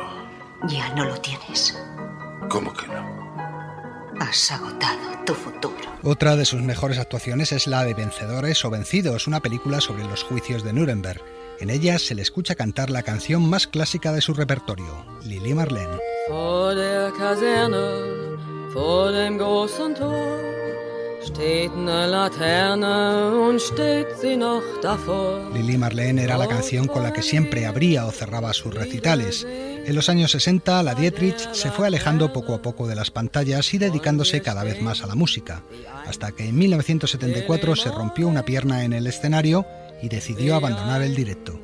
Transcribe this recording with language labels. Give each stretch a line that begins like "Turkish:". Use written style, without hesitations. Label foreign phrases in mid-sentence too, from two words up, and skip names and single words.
Spanish: Ya no lo tienes. ¿Cómo que no? Has agotado tu futuro. Otra de sus mejores actuaciones es la de Vencedores o Vencidos, una película sobre los juicios de Nuremberg. En ella se le escucha cantar la canción más clásica de su repertorio, Lili Marlene.
German: Vor der Kaserne, vor dem großen Tor, steht eine Laterne und steht sie noch davor.
Spanish: Lili Marlene era la canción con la que siempre abría o cerraba sus recitales. En los años 60, la Dietrich se fue alejando poco a poco de las pantallas y dedicándose cada vez más a la música, hasta que en 1974 se rompió una pierna en el escenario y decidió abandonar el directo.